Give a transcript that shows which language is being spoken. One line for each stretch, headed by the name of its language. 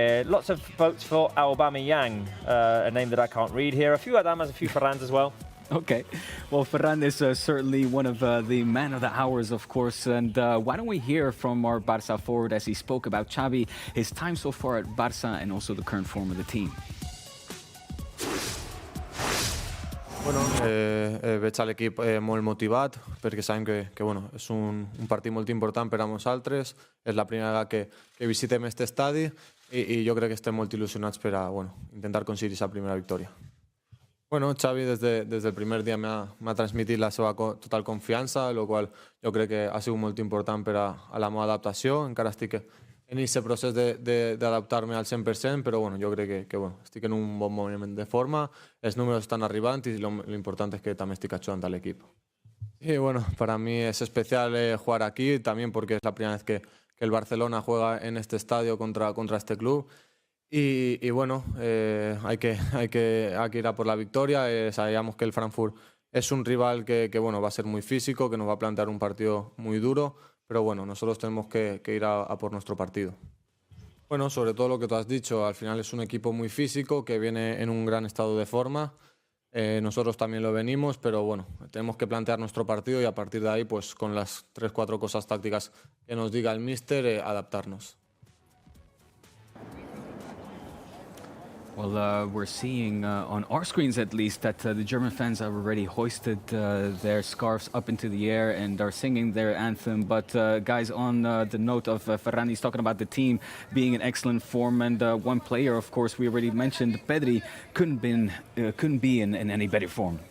English: Lots of votes for Aubameyang, a name that I can't read here. A few Adamas, a few Ferrans as well. Okay. Well, Ferran is certainly one of the man of the hours, of course. And why don't we hear from our Barça forward as he spoke about Xavi, his time so far at Barça, and also the current form of the team.
Catalan: Bueno, veig l'equip molt motivat, perquè sabem que bueno, és un partit molt important per a nosaltres. És la primera vegada que visitem aquest estadi i jo crec que estem molt il·lusionats per a intentar aconseguir aquesta primera victòria. Bueno, Xavi des del primer dia m'ha transmitit la seva total confiança, el qual jo crec que ha sigut molt important per a la meva adaptació. Encara estic en aquest procés d'adaptar-me al 100%, però bueno, jo crec que bueno, estic en un bon moment de forma, els números estan arribant i l'important és que també estic
Spanish: ayudando al equipo. Y bueno, para mí es especial jugar aquí, también porque es la primera vez que el Barcelona juega en este estadio contra este club. Y bueno, hay que ir a por la victoria. Sabíamos que el Frankfurt es un rival que bueno, va a ser muy físico, que nos va a plantear un partido muy duro, pero bueno, nosotros tenemos que ir a por nuestro partido. Bueno, sobre todo lo que tú has dicho, al final es un equipo muy físico que viene en un gran estado de forma. Nosotros también lo venimos, pero bueno, tenemos que plantear nuestro partido y a partir de ahí, pues con las 3-4 cosas tácticas que nos diga el míster, adaptarnos.
English: Well, we're seeing on our screens at least that the German fans have already hoisted their scarves up into the air and are singing their anthem. But guys, on the note of Ferran, he's talking about the team being in excellent form, and one player, of course, we already mentioned, Pedri, couldn't be in any better form.